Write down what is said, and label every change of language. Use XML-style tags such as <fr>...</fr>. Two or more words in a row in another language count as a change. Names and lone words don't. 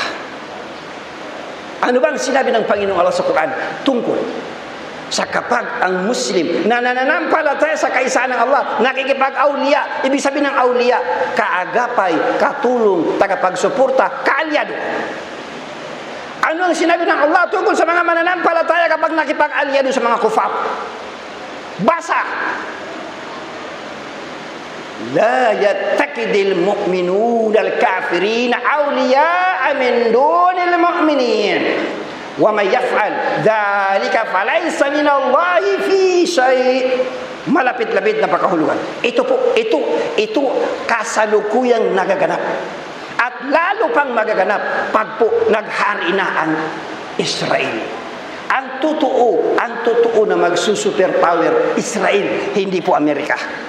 <tl>Ano ba ang sinabi ng Panginoong Allah sa Quran tungkol sa kapag ang Muslim na nananampalataya sa kaisahan ng Allah, nakikipag-awliya, ibig sabihin ng awliya, kaagapay, katulong, tagapagsuporta, kaalyado. Ano ang sinabi ng Allah tungkol sa mga mananampalataya kapag nakipag-alyado sa mga kufar? Basa.</tl> <ar>لا يتخذ المؤمنون الكافرين أولياء من دون المؤمنين ومن يفعل ذلك فليس من الله في شيء.</ar> <tl>Malapit-lapit na pakahulugan. Ito kasalukuyang nagaganap. At lalo pang magaganap pag po naghari na ang Israel. Ang totoo na magsusuperpower Israel, hindi po Amerika.</tl>